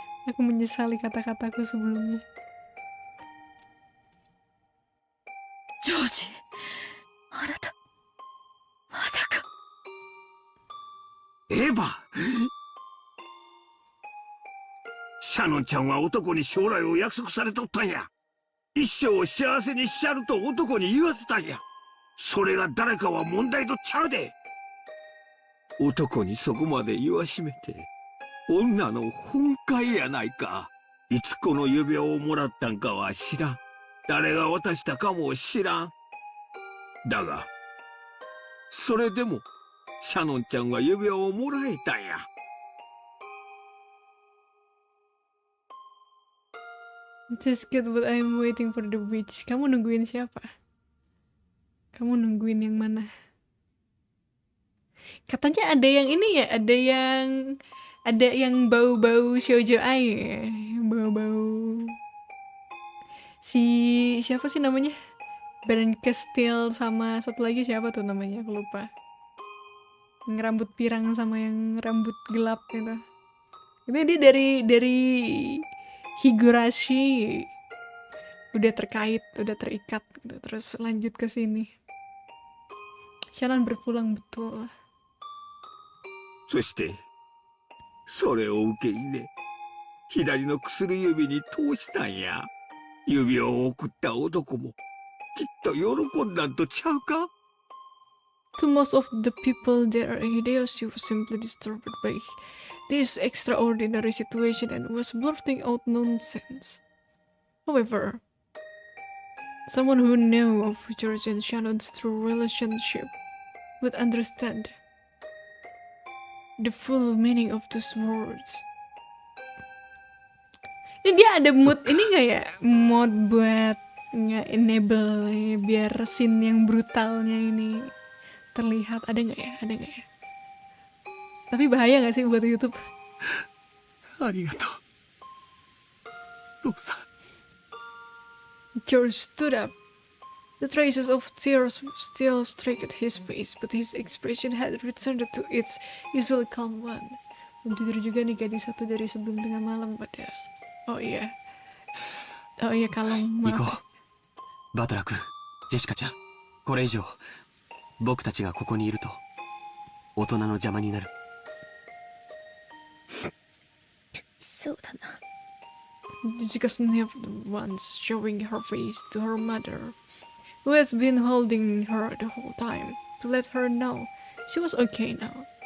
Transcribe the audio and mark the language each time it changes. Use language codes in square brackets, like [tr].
[id] Aku menyesali kata-kataku sebelumnya. [ja] ジョージ、あなたまさか。エヴァ、シャノンちゃんは男に将来を約束されとったんや。一生を幸せにしちゃると男に言わせたんや。それが誰かは問題とちゃうで。男にそこまで言わしめて女の本懐やないか。いつこの指輪をもらったんかは知らん。誰が渡したかも知らん。だがそれでもシャノンちゃんは指輪をもらえたんや。 [en] Just good, but I'm waiting for the witch. [id] Kamu nungguin siapa? Kamu nungguin yang mana? Katanya ada yang ini ya, ada yang bau-bau shoujo ai, bau-bau. Si siapa sih namanya? Baron Castile sama satu lagi siapa tuh namanya? Aku lupa. Yang rambut pirang sama yang rambut gelap gitu. Itu dia dari Higurashi. udah terkait, udah terikat gitu. Terus lanjut ke sini. Shannon berpulang betul. [ja] そしてそれを受け入れ左の薬指に通したんや。指を送った男もきっと喜んだんとちゃうか。 [en] To most of the people there, Hideyoshi was simply disturbed by this extraordinary situation and was blurting out nonsense. However, someone who knew of George and Shannon's true relationship would understand the full meaning of those words. [id] Ini dia ada mood ini nggak ya? Mod buat nge-enable ya, biar scene yang brutalnya ini terlihat. Ada nggak ya? Ada nggak ya? Tapi bahaya nggak sih buat YouTube? Arigato. Dosa. [en] George stood up. The traces of tears still streaked his face, but his expression had returned to its usual calm one. [id] Belum tidur juga nih gadis satu dari sebelum tengah malam pada. Oh iya. Oh iya kalong. Maaf. [ja] 行こう。バトラー君、ジェシカちゃん、これ以上僕たちがここにいると大人の邪魔になる。そうだな。 [en] Jika sniffed once, showing her face to her mother, who had been holding her the whole time, to let her know she was okay now.